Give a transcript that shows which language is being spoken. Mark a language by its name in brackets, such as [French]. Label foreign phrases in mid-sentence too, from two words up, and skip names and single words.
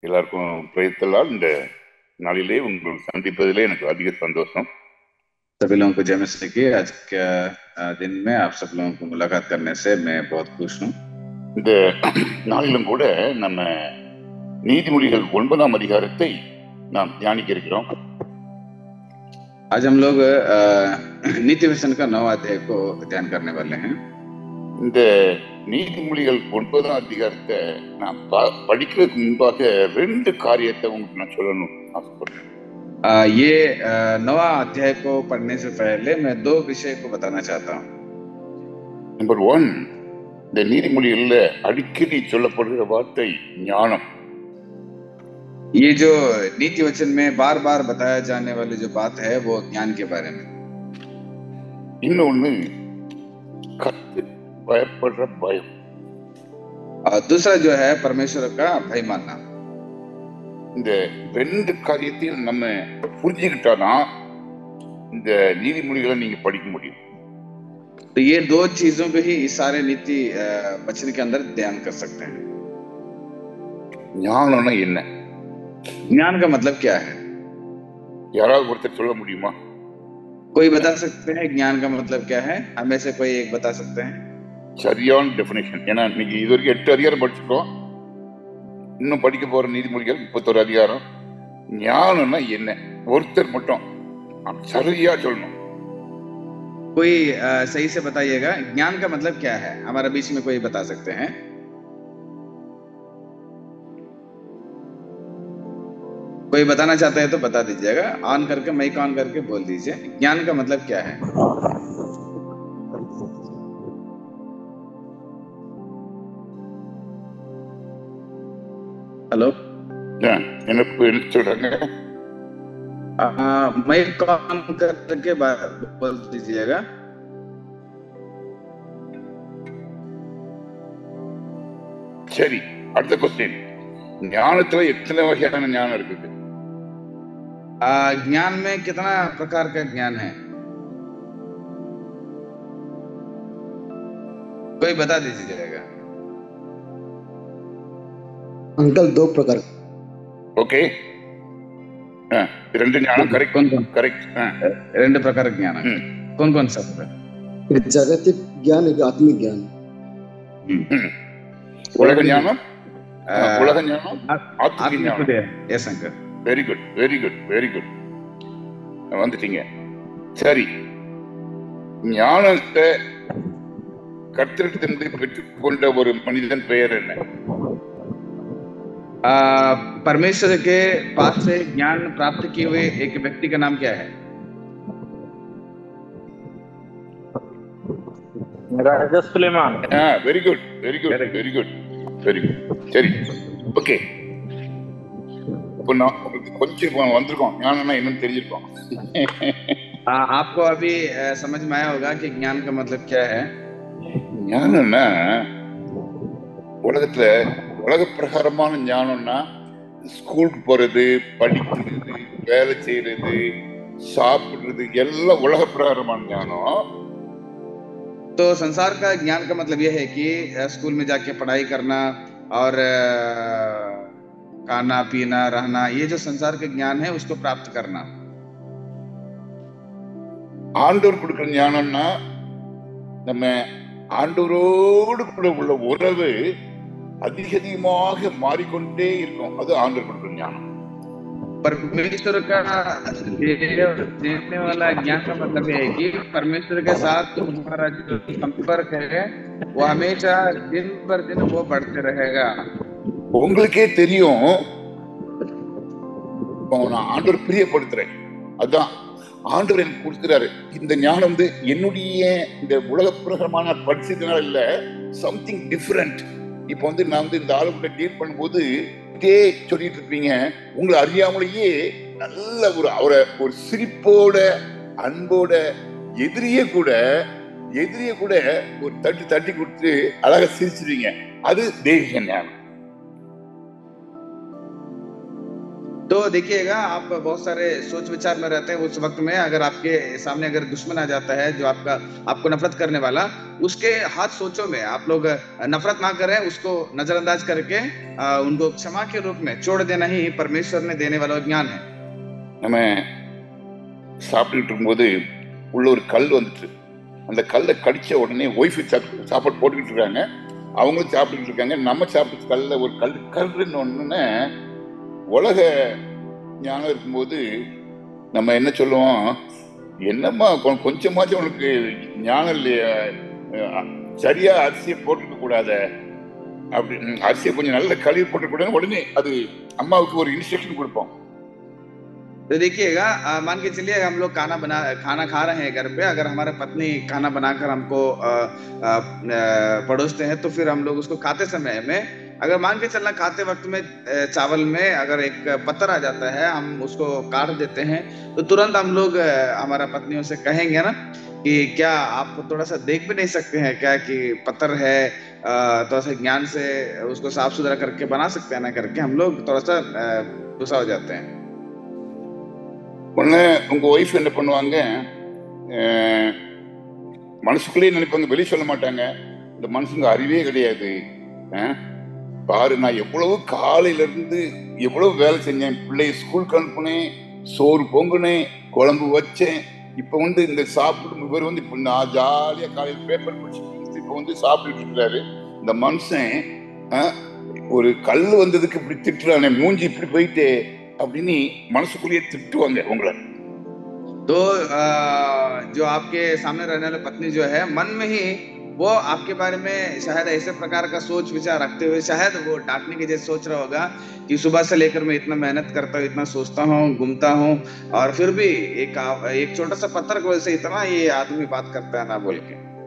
[Tamil] எல்லாருக்கும் பிரயத்தலால் இந்த நாளிலே உங்கள் சந்திப்பதிலே எனக்கு அதிக சந்தோஷம். [Hindi] सभी लोगों को जय मसीह की। आज के दिन में आप सब लोगों को मुलाकात करने से मैं बहुत खुश हूँ। [Tamil] இந்த நாளிலும் கூட நம்ம நீதிமொழிகள் 9ஆம் அதிகாரத்தை நாம் தியானிக்க இருக்கிறோம். [Hindi] आज हम लोग नीति वचन का 9वां अध्याय को ध्यान करने वाले हैं। [Tamil] இந்த நீதிமொழிகள் 9ஆம் அதிகாரத்தை நான் படிக்கிறதுக்கு முன்பாக 2 காரியத்தை உங்களுக்கு நான் சொல்லணும் ஆசைப்படுறேன். [Hindi] ये 9वां अध्याय को पढ़ने से पहले मैं 2 विषय को बताना चाहता हूँ। नंबर 1, [Tamil] இந்த நீதிமொழிகள்ல அடிக்கடி சொல்லப்படுகிற வார்த்தை ஞானம். [Hindi] ये जो नीति वचन में बार बार बताया जाने वाली जो बात है वो ज्ञान के बारे में। [Tamil] இன்னொன்னு கர்த்தருக்கு பயப்படுற பயம். [Hindi] और दूसरा जो है परमेश्वर का भय मानना। [Tamil] இந்த 2 காரியத்தையும் நம்ம புரிஞ்சுக்கிட்டாதான் இந்த நீதிமொழிகளை நீங்க படிக்க முடியும். [Hindi] तो ये 2 चीजों को ही इस सारे नीति वचन के अंदर ध्यान कर सकते हैं। [Tamil] ஞானம்னா என்ன? [Hindi] ज्ञान का मतलब क्या है? [Tamil] யாராவது ஒருத்தர் சொல்ல முடியுமா? [Hindi] कोई बता सकते हैं ज्ञान का मतलब क्या है? हमें से कोई एक बता सकते हैं? [Tamil] சரியான டெஃபினேஷன். ஏன்னா இன்னைக்கு இது வரைக்கும் 8 அதிகாரம் படிச்சிருக்கோம். இன்னும் படிக்க போற நீதிமொழிகள் 31 அதிகாரம். ஞானம்னா என்ன? ஒருத்தர் மட்டும் சரியா சொல்லணும். [Hindi] कोई सही से बताइएगा ज्ञान का मतलब क्या है? हमारे बीच में कोई बता सकते हैं? कोई बताना चाहते हैं तो बता दीजिएगा। ऑन करके माइक ऑन करके बोल दीजिए ज्ञान का मतलब क्या है? हेलो, [Tamil] என்ன சொல்றாங்க? [Hindi] माइक ऑन करके बोल दीजिएगा। [Tamil] சரி, அடுத்த क्वेश्चन. ஞானத்துல எத்தனை வகையான ஞானம் இருக்குது? [Hindi] ज्ञान में कितना प्रकार का ज्ञान है? कोई बता दीजिएगा। अंकल 2 प्रकार। [Tamil] ओके, 2 ஞானம் கரெக்ட். [Hindi] कौन-कौन? करेक्ट. 2 प्रकार ज्ञान है। कौन-कौन सा है? एक जागतिक ज्ञान, एक आत्मिक ज्ञान। [Tamil] உலக ஞானம், உலக ஞானம், ஆத்மிக ஞானம். [English] yes uncle. very good, very good, very good. [Tamil] வந்துட்டீங்க. சரி, ஞானத்தை கர்த்தரிடமிருந்து பெற்றுக்கொண்ட ஒரு மனிதன் பெயர் என்ன? [Hindi] परमेश्वर के पास से ज्ञान प्राप्त किए हुए एक व्यक्ति का नाम क्या है? राजा सुलेमान। [English] very good, very good, very good, very good. [Tamil] சரி, ஓகே. இப்போ நான் கொஞ்சம் வந்திருக்கோம், ஞானம்னா என்னன்னு தெரிஞ்சிருக்கோம். [Hindi] आपको अभी समझ में आया होगा कि ज्ञान का मतलब क्या है? [Tamil] ஞானம்னா உலகத்துல உலக பிரகாரமான ஞானம்னா ஸ்கூலுக்கு போறது, படிக்கிறது, வேலை செய்யறது, சாப்பிடுறது எல்லாம் உலக பிரகாரமான ஞானம். [Hindi] तो संसार का ज्ञान का मतलब यह है कि स्कूल में जाके पढ़ाई करना और खाना पीना रहना, ये जो संसार के ज्ञान है उसको प्राप्त करना। [Tamil] ஆண்டவர் கொடுக்கிற ஞானம்னா நம்ம ஆண்டவரோடு கூட உள்ள உறவு அதிகமாக மாறிக்கொண்டே இருக்கும். அது ஆண்டவர் கொடுக்கிற ஞானம். [Hindi] परमेश्वर का देने वाला ज्ञान का मतलब है कि परमेश्वर के साथ तुम्हारा जो संपर्क है वो हमेशा दिन पर दिन वो बढ़ते रहेगा। [Tamil] உங்களுக்கே தெரியும், நான் ஆண்டவர் பிரியப்படுத்துறேன், அதான் ஆண்டவர் எனக்கு கொடுக்கிறாரு. இந்த ஞானம் வந்து என்னுடைய இந்த உலக பிரகாரமான படிச்சதுனால இல்ல, [English] something different. [Tamil] இப்போ வந்து நான் வந்து இந்த ஆளுகிட்ட டீல் பண்ணும்போது சொல்லிட்டு இருப்பீங்க, உங்களை அறியாமலேயே நல்ல அவரை ஒரு சிரிப்போட அன்போட எதிரியே கூட ஒரு தட்டி கொடுத்து அழகா சிரிச்சிருவீங்க. அது தெய்வீக ஞானம். [Hindi] तो देखिएगा, आप बहुत सारे सोच विचार में रहते हैं उस वक्त में, अगर आपके सामने अगर दुश्मन आ जाता है जो आपको नफरत करने वाला, उसके हाथ सोचों में आप लोग नफरत ना करें, उसको नजरअंदाज करके उनको क्षमा के रूप में छोड़ देना ही परमेश्वर ने देने वाला ज्ञान है। [Tamil] நம்ம சாப்பிட்டுட்டு இருக்கும்போது உள்ள ஒரு கல் வந்துட்டு, அந்த கல்லை கடிச்ச உடனே ஒய்ஃபு சாப்பாடு போட்டுக்கிட்டு இருக்காங்க, அவங்களும் சாப்பிட்டுக்கிட்டு இருக்காங்க. நம்ம சாப்பிட்டு கல்ல ஒரு கல்லுன்னு ஒண்ணுன்னு உலக ஞானம் இருக்கும்போது நம்ம என்ன சொல்லுவோம், என்னம்மா கொஞ்சமாச்சும் உனக்கு ஞானம் இல்லையா, சரியா அரிசியை போட்டுக்க கூடாத, அப்படி அரிசியை கொஞ்சம் நல்ல கழுவி போட்டுக்க கூடாது, உடனே அது அம்மாவுக்கு ஒரு இன்ஸ்ட்ரக்ஷன் கொடுப்போம். [Hindi] तो देखिएगा, मान के चलिए हम लोग खाना खा रहे हैं घर पे, अगर हमारे पत्नी खाना बनाकर हमको परोसते हैं, तो फिर हम लोग उसको खाते समय में, अगर मान के चलना खाते वक्त में चावल में अगर एक पत्थर आ जाता है, हम उसको काट देते हैं, तो तुरंत हम लोग हमारा पत्नियों से कहेंगे ना कि क्या आप थोड़ा सा देख भी नहीं सकते हैं क्या कि पत्थर है, थोड़ा सा ज्ञान से उसको साफ सुथरा करके बना सकते हैं ना, करके हम लोग थोड़ा सा गुस्सा हो जाते हैं। [Tamil] உடனே உங்க ஒய்ஃப் என்ன பண்ணுவாங்க, மனசுக்குள்ளேயே நினைப்பாங்க, வெளியே சொல்ல மாட்டாங்க, இந்த மனுஷங்க அறிவே கிடையாது, பாரு நான் எவ்வளவு காலையில இருந்து எவ்வளவு வேலை செஞ்சேன், பிள்ளைய ஸ்கூலுக்கு அனுப்புனேன், சோறு பொங்குனேன், குழம்பு வச்சேன், இப்ப இந்த சாப்பிடும் இவர் இப்ப நான் ஜாலியா காலையில் பேப்பர் படிச்சுட்டு இப்ப சாப்பிட்டுட்டு இருக்கிறாரு. இந்த மனுஷன் ஒரு கல் வந்ததுக்கு இப்படி திட்டுறானே, மூஞ்சி இப்படி போயிட்டே அப்படின்னு மனசுக்குள்ளேயே திட்டுவாங்க உங்களை. [Hindi] तो जो आपके सामने रहने वाली पत्नी जो है, मन में ही वो आपके बारे में शायद ऐसे प्रकार का सोच विचार रखते हुए शायद वो डांटने के जैसे सोच रहा होगा कि सुबह से लेकर मैं इतना मेहनत करता हूँ, इतना सोचता हूँ, घूमता हूँ, और फिर भी एक छोटा सा पत्थर की वजह से इतना ये आदमी बात करता है ना बोल के।